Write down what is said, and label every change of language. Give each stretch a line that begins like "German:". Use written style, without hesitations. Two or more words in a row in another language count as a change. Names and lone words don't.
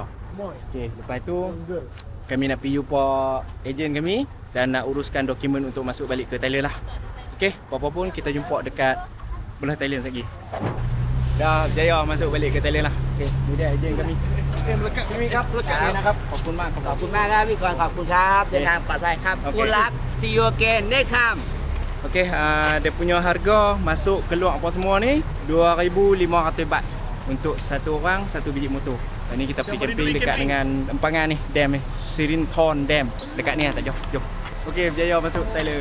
Malay: Okey, lepas tu kami nak pergi jumpa ejen kami dan nak uruskan dokumen untuk masuk balik ke Thailand lah. Okey, apa pun kita jumpa dekat belah Thailand lagi. Dah berjaya masuk balik ke Thailand lah. Okey, ni dia ejen kami. Okey, melekat kami
Thai: ครับนะครับขอบคุณมากครับ ขอบคุณมากครับพี่กรณ์ขอบคุณครับเดินทางปลอดภัยครับ
English: Good luck see you again next time.
Malay: Okey, dia punya harga masuk keluar apa semua ni 2,500 baht untuk satu orang satu biji motor. Ini kita pergi camping dekat dengan empangan ni, dam ni, Sirinthorn Dam. Dekat ni lah, tak jauh. Jom. Okey, berjaya masuk Thailand.